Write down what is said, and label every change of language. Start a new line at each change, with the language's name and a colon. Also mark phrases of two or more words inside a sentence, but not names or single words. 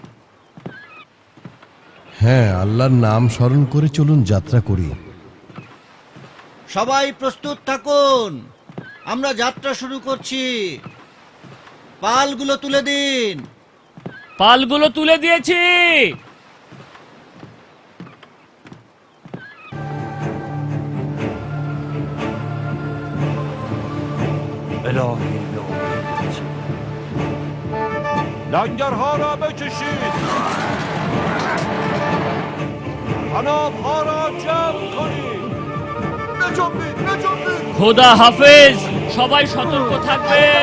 Bangla: হ্যাঁ, আল্লাহর নাম স্মরণ করে চলুন, যাত্রা করি। সবাই প্রস্তুত থাকুন, আমরা যাত্রা শুরু করছি। পালগুলো তুলে দিন। পালগুলো তুলে দিয়েছি।
Persian: لنگرها را بکشید، حنابها را جمع کنید. نجنبید، نجنبید.
Bangla: খোদা হাফেজ, সবাই সতর্ক থাকবেন।